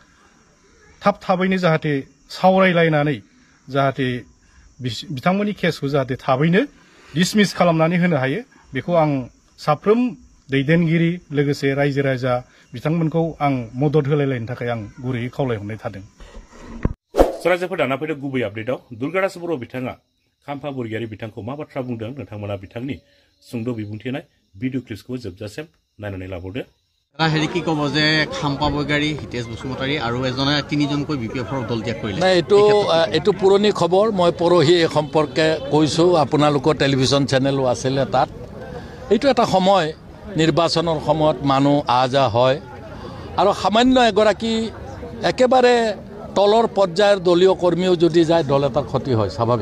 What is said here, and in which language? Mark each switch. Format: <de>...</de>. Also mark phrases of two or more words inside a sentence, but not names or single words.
<brx>थाबैनो जाहाथे सावरायलायनानै जाहाथे बिथांमोननि केसखौ जाहाथे थाबैनो डिसमिस खालामनानै होनो हायो बेखौ आं साफ्रोम दैदेनगिरि लोगोसे रायजो राजा बिथांमोनखौ आं मदद होलायलायनो थाखाय आं गुरैयै खावलायहरनाय थादों रायजोफोर दाना फैदों गुबै आपडेटआव दुर्गादास बर' बिथाङा खाम्फा बरगयारि बिथांखौ मा बाथ्रा बुंदों नोंथांमोना बिथांनि सुंद' बिबुंथि होनाय भिडिअ क्लिप्सखौ जोबजासिम नायनानै लाबावदो।</brx> <as>হেৰি কি ক'ব যে খাম্পা বৰগয়াৰী হিতেশ বসুমতাৰী আৰু এজনে 3জনকৈ বিপিএফৰ দল ত্যাগ কৰিলে? নাই, এইটো পুৰণি খবৰ। মই পৰহি এই সম্পৰ্কে কৈছোঁ, আপোনালোকৰ টেলিভিশ্যন চেনেলো আছিলে তাত। এইটো এটা সময়, নিৰ্বাচনৰ সময়ত মানুহ আহ যাহ হয় আৰু সামান্য এগৰাকী একেবাৰে তলৰ পৰ্যায়ৰ দলীয় কৰ্মীও যদি যায় দল এটাৰ ক্ষতি হয়, স্বাভাৱিক।</as>